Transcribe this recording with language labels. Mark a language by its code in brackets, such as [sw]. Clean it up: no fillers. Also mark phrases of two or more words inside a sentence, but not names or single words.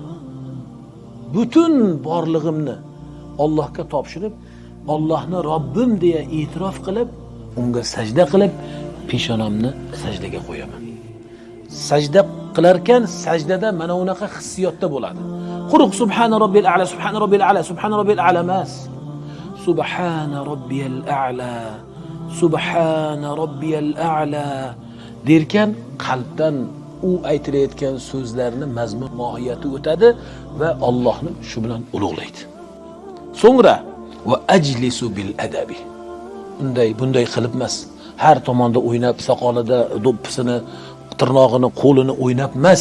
[uz] Butun borlig'imni Allohga topshirib, Allohni Robbim deya e'tirof qilib, unga sajda qilib, peshonamni sajdaga qo'yaman. Sajda qilarkan, sajdada mana unaqa hissiyotda bo'ladi. [ar] Quruq سبحان ربي الأعلى سبحان ربي الأعلى سبحان ربي الأعلى, subhana robbil a'la emas. سبحان ربي الأعلى سبحان ربي الأعلى [uz] derkan, qalbdan u aytilayotgan so'zlarni mazmun mohiyati o'tadi va Allohni shu bilan ulug'laydi. [ar] So'ngra وأجلس بالأدب. [uz] Bunday qilib emas. Har tomonda o'ynab, soqolida do'ppisini, tirnog'ini, qo'lini o'ynab emas.